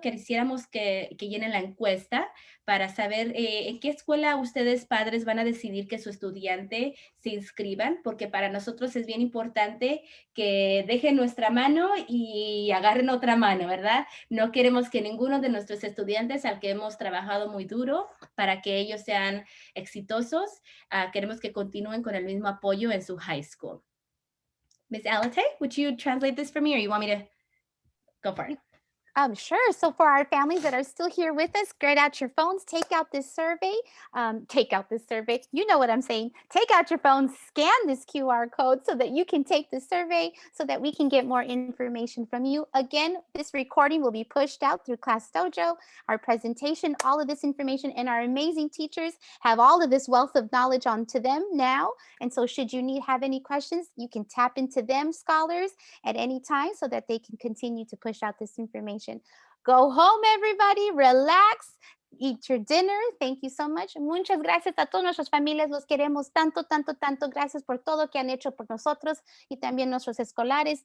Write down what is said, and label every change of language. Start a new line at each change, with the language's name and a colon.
Spanish: Quisiéramos que llenen la encuesta para saber en qué escuela ustedes, padres, van a decidir que su estudiante se inscriban, porque para nosotros es bien importante que dejen nuestra mano y agarren otra mano, ¿verdad? No queremos que ninguno de nuestros estudiantes al que hemos trabajado muy duro para que ellos sean exitosos, queremos que continúen con el mismo apoyo en su high school.
English: Ms. Alate, would you translate this for me or you want me to go for it? Sure. So for our families that are still here with us, get out your phones, take out this survey. You know what I'm saying. Take out your phone, scan this QR code so that you can take the survey so that we can get more information from you. Again, this recording will be pushed out through Class Dojo, our presentation, all of this information, and our amazing teachers have all of this wealth of knowledge onto them now. And so should you have any questions, you can tap into them, scholars, at any time so that they can continue to push out this information. Go home, everybody, relax, eat your dinner. Thank you so much.
Spanish: Muchas gracias a todas nuestras familias. Los queremos tanto, tanto, tanto. Gracias por todo que han hecho por nosotros y también nuestros escolares.